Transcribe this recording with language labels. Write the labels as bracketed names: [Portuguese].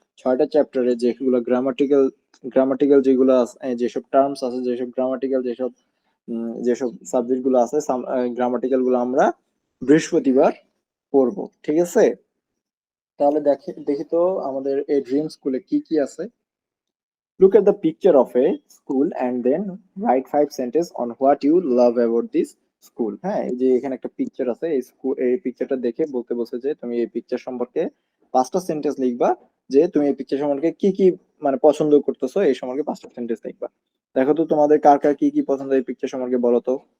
[Bangla] 6টা চ্যাপ্টারে যেগুলো গ্রামাটিক্যাল যেগুলো আছে, যেসব টার্মস আছে, যেসব গ্রামাটিক্যাল, যেসব সাবজেক্ট গুলো আছে, গ্রামাটিক্যাল গুলো আমরা বৃহস্পতিবার পড়বো। ঠিক আছে, তাহলে দেখি তো আমাদের এই ড্রিম স্কুলে কি কি আছে। [English] Look at the picture of a school and then write 5 sentences on what you love about this school. [Bangla] হ্যাঁ, এই যে এখানে একটা পিকচার আছে, এই পিকচারটা দেখে বলতে বলছে যে তুমি এই পিকচার সম্পর্কে 5টা সেন্টেন্স লিখবা, যে তুমি এই পিকচার সম্পর্কে কি কি মানে পছন্দ করতেছো, এই সম্পর্কে 5টা সেন্টেন্স লিখবা। দেখো তো তোমাদের কার কার কি কি পছন্দ এই পিকচার সম্পর্কে বলো তো।